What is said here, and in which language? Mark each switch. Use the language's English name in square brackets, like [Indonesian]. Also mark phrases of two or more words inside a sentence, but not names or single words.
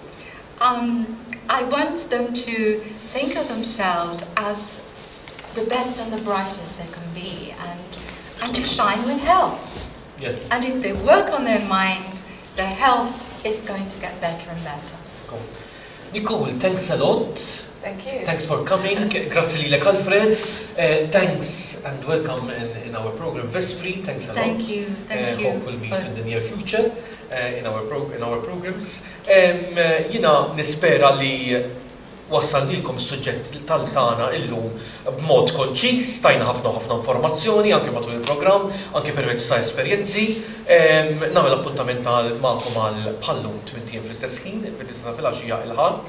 [English] I want them to think of themselves as the best and the brightest they can be, and to shine with health. Yes. And if they work on their mind, their health is going to get better and better. Cool. Nicole, thanks a lot. Thank you. Thanks for coming. [Maltese] Grazie lilek, Alfred. [English] Thanks and welcome in our program Vespri. Thanks a lot. Thank you. Hope we'll meet in the near future in our programs. [Maltese] Jina nispera li wassalnilkom is-suġġett tal-tana illum b'mod konċis, stajna ħafna informazzjoni anke matul il-programm, anke permezz ta' esperjenzi. Nagħmel appuntament magħkom għal bħallum 20 fl-istess ħin, fil-istess filgħaxija il-ħadd.